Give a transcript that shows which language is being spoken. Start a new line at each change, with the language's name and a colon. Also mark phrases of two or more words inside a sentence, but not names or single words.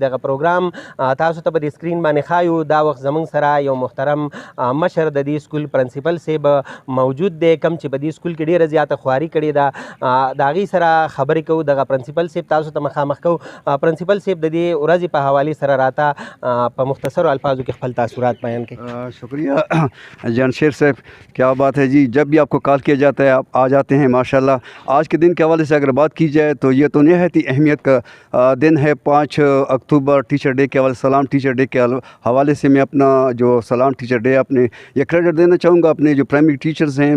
Pashto: دغه پروګرام تاسو ته په دې سکرین باندې ښایو. دا وخت زموږ سره یو محترم مشر د دې سکول پرنسپل صاحب موجود دی کوم چې په دې سکول کې ډېره زیاته خواري کړې ده. د هغې سره خبرې کوو. دغه پرنسپل صاحب تاسو ته مخامخ کوو. پرنسپل صاحب د دې ورځې په حوالې سره راته په مختصرو الفاظو کې خپل تاثرات بیان کړئ.
Urdu: شکریہ جان شیر صاحب، کیا بات ہے جی۔ جب بھی آپ کو کال کیا جاتا ہے آپ آ جاتے ہیں ماشاءاللہ. آج کے دن کے حوالے سے اگر بات کی جائے تو یہ تو نہایت ہی اہمیت کا دن ہے. 5 اکتوبر ٹیچر ڈے کے حوالے سلام ٹیچر ڈے کے حوالے سے میں اپنا جو سلام ٹیچر ڈے اپنے یہ کریڈٹ دینا چاہوں گا اپنے جو پرائمری ٹیچرز ہیں.